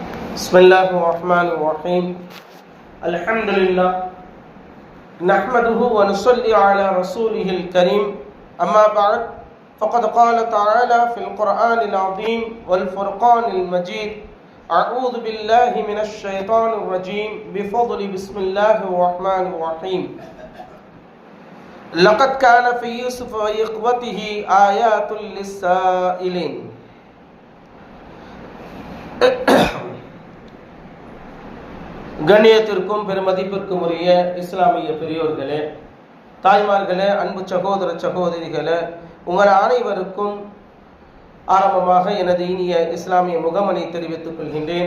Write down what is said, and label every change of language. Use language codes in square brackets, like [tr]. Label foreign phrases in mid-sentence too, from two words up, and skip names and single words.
[ar] بسم الله الرحمن الرحيم الحمد لله نحمده ونصلي على رسوله الكريم أما بعد فقد قال تعالى في القرآن العظيم والفرقان المجيد أعوذ بالله من الشيطان الرجيم بفضل بسم الله الرحمن الرحيم لقد كان في يوسف وإخوته آيات للسائلين. [ta] கண்ணியத்திற்கும் பெருமதிப்பிற்கும் உரிய இஸ்லாமிய பெரியோர்களே, தாய்மார்களே, அன்பு சகோதர சகோதரிகளே, உங்கள் அனைவருக்கும் ஆரம்பமாக எனது இனிய இஸ்லாமிய முகமனை தெரிவித்துக் கொள்கின்றேன்.